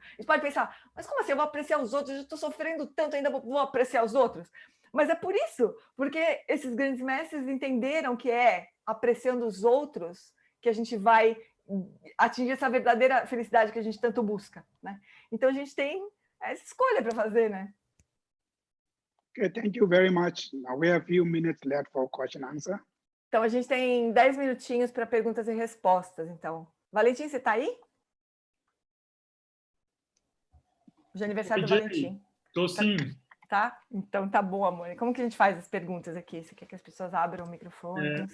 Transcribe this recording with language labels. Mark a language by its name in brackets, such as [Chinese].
[Portuguese] A gente pode pensar, mas como assim eu vou apreciar os outros? Eu estou sofrendo tanto, ainda vou apreciar os outros? Mas é por isso, porque esses grandes mestres entenderam que é apreciando os outros que a gente vai atingir essa verdadeira felicidade que a gente tanto busca, né? Então a gente tem essa escolha para fazer, né? [English] Okay, thank you very much. Now we have a few minutes left for question and answer. [Portuguese] Então, a gente tem 10 minutinhos para perguntas e respostas, então. Valentim, você está aí? Hoje é aniversário do Valentim. Estou sim. Tá? Então, tá bom, amor. Como que a gente faz as perguntas aqui? Você quer que as pessoas abram o microfone?